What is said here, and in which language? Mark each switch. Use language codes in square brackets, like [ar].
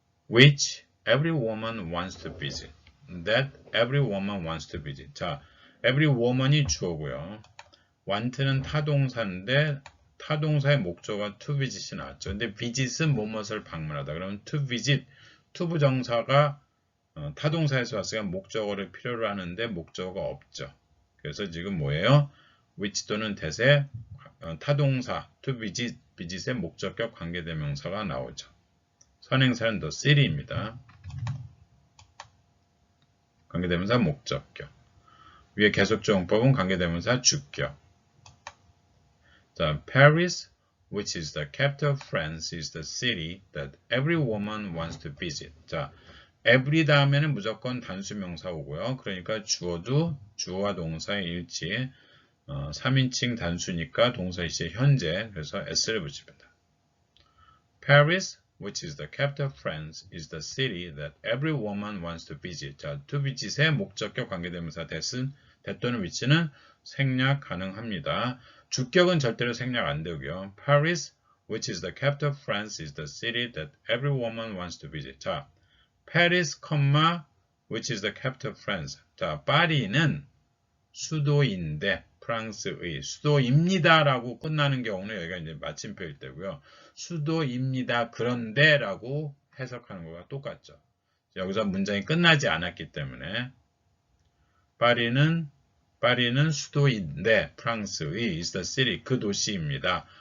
[en] Which every woman wants to visit. That every woman wants to visit. [ko] 자, every woman이 주어고요. want는 타동사인데 타동사의 목적어가 to visit이 나왔죠. 근데 visit은 무엇을 방문하다. 그러면 to visit, to 부정사가 타동사에서 왔으니까 목적어를 필요로 하는데 목적어가 없죠. 그래서 지금 뭐예요? which 또는 that의 타동사 to visit, visit의 목적격 관계대명사가 나오죠. 선행사는 the city입니다. 관계대명사 목적격. 위에 계속적 용법은 관계대명사 주격. [en] 자, Paris, which is the capital of France, is the city that every woman wants to visit. [ko] 자, every 다음에는 무조건 단수명사 오고요. 그러니까 주어도 주어와 동사의 일치, 3인칭 단수니까 동사 일치 현재, 그래서 s를 붙입니다. [en] Paris, which is the capital of France, is the city that every woman wants to visit. [ko] 자, to visit의 목적격 관계대명사 that은, that 또는 which는 생략 가능합니다. 주격은 절대로 생략 안 되고요. [en] Paris, which is the capital of France, is the city that every woman wants to visit. 자, Paris, which is the capital of France. [ko] 자, 파리는 수도인데 프랑스의 수도입니다라고 끝나는 경우는 여기가 이제 마침표일 때고요. 수도입니다. 그런데라고 해석하는 거가 똑같죠. 여기서 문장이 끝나지 않았기 때문에 파리는 수도인데 프랑스의 [en] is the city, [ko] 그 도시입니다.